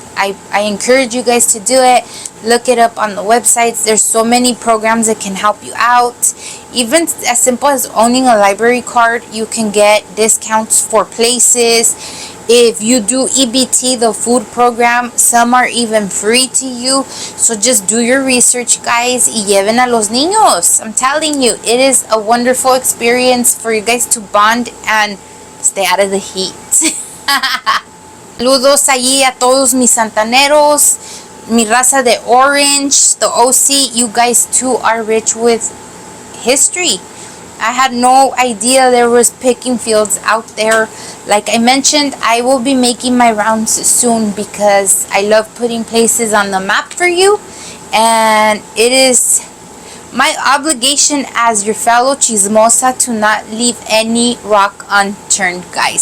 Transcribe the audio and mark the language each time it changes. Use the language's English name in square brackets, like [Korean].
[English] I encourage you guys to do it. Look it up on the websites. There's so many programs that can help you out. Even as simple as owning a library card, you can get discounts for places. If you do EBT, the food program, some are even free to you. So just do your research, guys, [Spanish] y lleven a los niños. [English] I'm telling you, it is a wonderful experience for you guys to bond and stay out of the heat. [Spanish] Saludos allí a todos mis santaneros, mi raza de Orange, [English] the OC. You guys too are rich with history. I had no idea there was picking fields out there. Like I mentioned, I will be making my rounds soon, because I love putting places on the map for you, and it is my obligation as your fellow chismosa to not leave any rock unturned, guys.